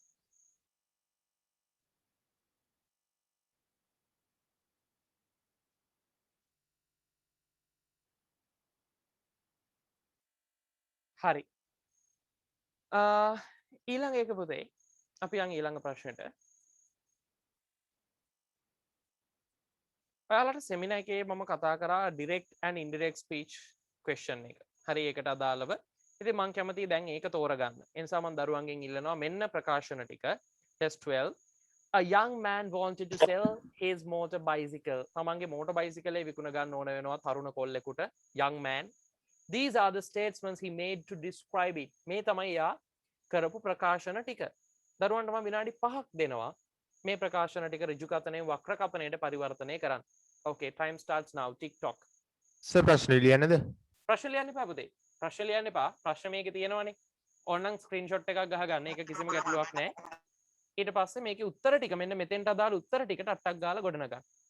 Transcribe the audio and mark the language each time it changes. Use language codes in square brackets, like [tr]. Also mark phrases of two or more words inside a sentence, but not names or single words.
[si] හරි. ඊළඟ එක පුතේ අපි යන් ඊළඟ ප්‍රශ්නෙට. ඔයාලට සෙමිනා එකේ මම කතා කරා [en] direct and indirect speech question [si] එක. හරි ඒකට අදාළව. ඉතින් මම කැමතියි දැන් ඒක තෝරගන්න. ඒ නිසා මම දරුවන්ගෙන් ඉල්ලනවා මෙන්න ප්‍රකාශන ටික. [en] test 12. A young man wanted to sell his motor bicycle. [si] තමන්ගේ [en] motor bicycle [si] එක විකුණ ගන්න ඕන වෙනවා තරුණ කොල්ලෙකුට. [en] young man. These are the statements he made to describe it. [si] මේ තමයි යා කරපු ප්‍රකාශන ටික. දරුවන්ට මම විනාඩි 5ක් දෙනවා මේ ප්‍රකාශන ටික ඍජු කතනයෙන් වක්‍ර කපනයට පරිවර්තනය කරන්න. [en] Okay, time starts now. TikTok. [si] සර් ප්‍රශ්න ලියන්නද? ප්‍රශ්න ලියන්න එපා පුතේ. ප්‍රශ්න ලියන්න එපා. ප්‍රශ්න මේකේ තියෙනවනේ. ඕනනම් ස්ක්‍රීන්ෂොට් එකක් ගහගන්න. ඒක කිසිම ගැටලුවක් නැහැ. ඊට පස්සේ මේකේ උත්තර ටික මෙන්න මෙතෙන්ට අදාළ උත්තර ටිකට අට්ටක් ගාලා ගොඩනගන්න.